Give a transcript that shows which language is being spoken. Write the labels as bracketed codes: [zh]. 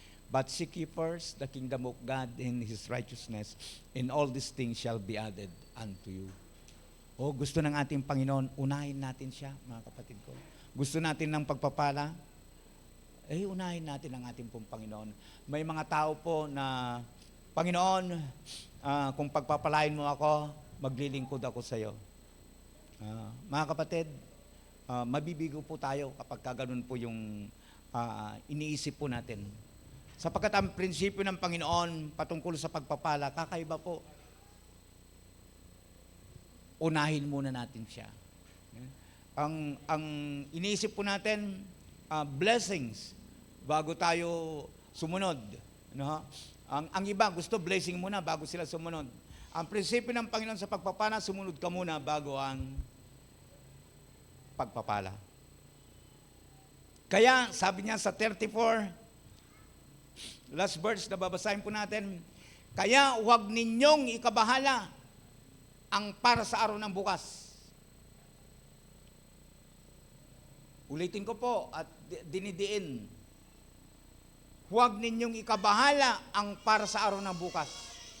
[en] But seek ye first the kingdom of God and His righteousness, and all these things shall be added unto you. [tl] Gusto ng ating Panginoon, unahin natin siya, mga kapatid ko. Gusto natin ng pagpapala, unahin natin ang ating pong Panginoon. May mga tao po na, Panginoon, kung pagpapalain mo ako, maglilingkod ako sa iyo. Mga kapatid, mabibigo po tayo kapag ganun po yung iniisip po natin. Sapagkat ang prinsipyo ng Panginoon patungkol sa pagpapala, kakaiba po. Unahin muna natin siya. Ang iniisip po natin, blessings, bago tayo sumunod. Ang iba gusto blessing muna bago sila sumunod. Ang prinsipyo ng Panginoon sa pagpapala, sumunod ka muna bago ang pagpapala. Kaya sabi niya sa 34, last verse na babasahin po natin, kaya huwag ninyong ikabahala ang para sa araw ng bukas. Ulitin ko po at dinidiin. Huwag ninyong ikabahala ang para sa araw ng bukas.